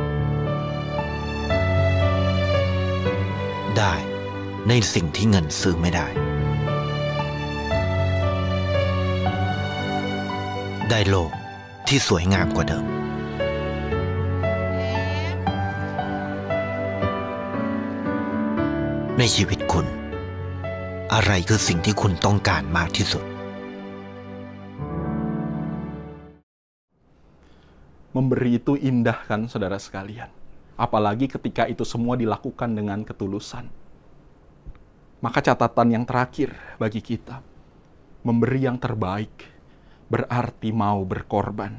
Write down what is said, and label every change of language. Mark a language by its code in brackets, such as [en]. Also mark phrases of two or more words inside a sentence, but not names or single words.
[th] ได้ในสิ่งที่เงินซื้อไม่ได้ได้โลกที่สวยงามกว่าเดิมในชีวิตคุณอะไรคือสิ่งที่คุณต้องการมากที่สุด [id] Memberi itu indah kan saudara sekalian. Apalagi ketika itu semua dilakukan dengan ketulusan. Maka catatan yang terakhir bagi kita, memberi yang terbaik berarti mau berkorban.